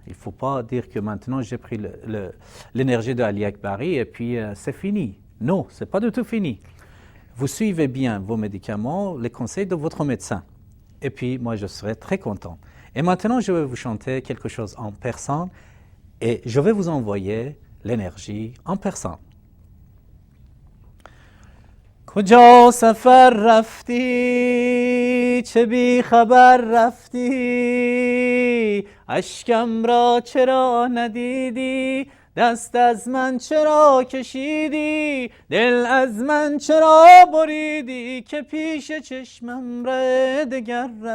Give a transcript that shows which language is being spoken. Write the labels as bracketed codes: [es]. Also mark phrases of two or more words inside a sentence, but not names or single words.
[fr] Il ne faut pas dire que maintenant j'ai pris l'énergie de Ali Akbari et puis c'est fini. Non, ce n'est pas du tout fini. Vous suivez bien vos médicaments, les conseils de votre médecin. Et puis moi je serai très content. Et maintenant je vais vous chanter quelque chose en persan et je vais vous envoyer l'énergie en persan. [fa] کجا سفر رفتی چه بی خبر رفتی اشکم را چرا ندیدی دست از من چرا کشیدی دل از من چرا بریدی که پیش چشمم ره دگر